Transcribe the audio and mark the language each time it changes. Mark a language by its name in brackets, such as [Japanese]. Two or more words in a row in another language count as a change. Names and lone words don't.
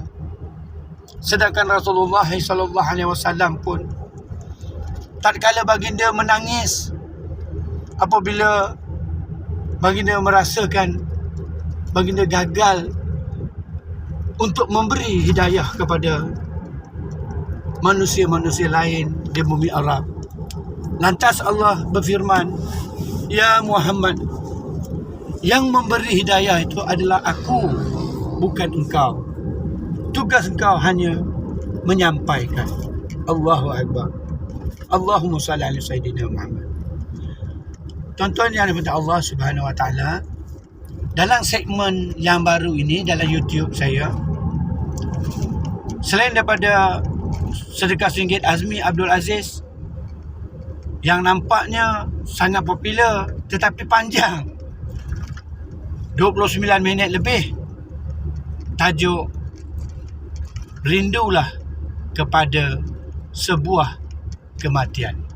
[Malay] Sedangkan Rasulullah SAW pun, tatkala baginda menangis apabila baginda merasakan baginda gagal untuk memberi hidayah kepada manusia-manusia lain di bumi Arab. Lantas Allah berfirman, "Ya Muhammad, yang memberi hidayah itu adalah aku, bukan engkau. Tugas engkau hanya menyampaikan." [Arabic] الله أكبر. اللهم صل على سيدنا محمد. [Malay] Tuan-tuan yang dirahmati Allah [Arabic] سبحانه وتعالى, [Malay] dalam segmen yang baru ini dalam YouTube saya, selain daripada Sedekah Seringgit Azmi Abdul Aziz yang nampaknya sangat popular tetapi panjang, 29 minit lebih, tajuk Rindulah kepada sebuah kematian.